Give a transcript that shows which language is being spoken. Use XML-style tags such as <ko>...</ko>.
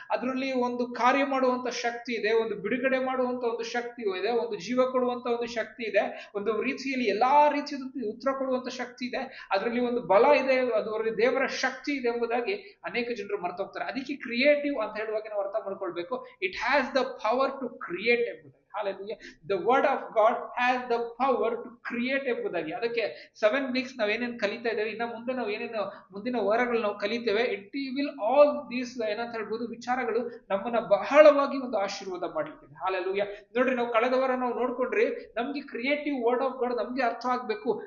<kn>ಅದರಲ್ಲಿ ಒಂದು ಕಾರ್ಯ ಮಾಡುವಂತ ಶಕ್ತಿ ಇದೆ, ಒಂದು ಬಿಡುಗಡೆ ಮಾಡುವಂತ ಒಂದು ಶಕ್ತಿ ಇದೆ, ಒಂದು ಜೀವ ಕೊಡುವಂತ ಒಂದು ಶಕ್ತಿ ಇದೆ, ಒಂದು ರೀತಿಯಲ್ಲಿ ಎಲ್ಲಾ ರೀತಿಯ ಉತ್ತರ ಕೊಡುವಂತ ಶಕ್ತಿ ಇದೆ, ಅದರಲ್ಲಿ ಒಂದು ಬಲ ಇದೆ, ಅದರಲ್ಲಿ ದೇವರ ಶಕ್ತಿ ಇದೆ ಎಂಬುದಾಗಿ ಅನೇಕ ಜನರು ಮರ್ತೋಗ್ತಾರೆ. ಅದಕ್ಕೆ ಕ್ರಿಯೇಟಿವ್ ಅಂತ ಹೇಳುವಾಗ ನಾವು ಅರ್ಥ ಮಾಡ್ಕೊಳ್ಬೇಕು,</kn> <en>it has the power to create</en> <kn>ಎಂಬುದಾಗಿ.</kn> <en>Hallelujah. The word of God has the power to create ಎಂಬುದಾಗಿ.</en> <kn>ಅದಕ್ಕೆ 7 weeks ನಾವು ಏನೇನು ಕಲಿತಾ ಇದ್ದೇವೆ, ಇನ್ನ ಮುಂದೆ ನಾವು ಏನೇನು ಮುಂದಿನ ವಾರಗಳು ನಾವು ಕಲಿತೇವೆ,</kn> <en>it will all these</en> <kn>ಏನಂತ ಹೇಳ್ಬೋದು ವಿಚಾರಗಳು ನಮ್ಮನ್ನ ಬಹಳವಾಗಿ ಒಂದು ಆಶೀರ್ವಾದ ಮಾಡ್ಲಿಕ್ಕೆ. ಹಾಲೆಲೂಯಾ. ನೋಡ್ರಿ, ನಾವು ಕಳೆದ ವಾರ ನಾವು ನೋಡ್ಕೊಂಡ್ರಿ, ನಮ್ಗೆ ಕ್ರಿಯೇಟಿವ್ ವರ್ಡ್ ಆಫ್ ಗಾಡ್ ನಮ್ಗೆ ಅರ್ಥ ಆಗ್ಬೇಕು.</kn>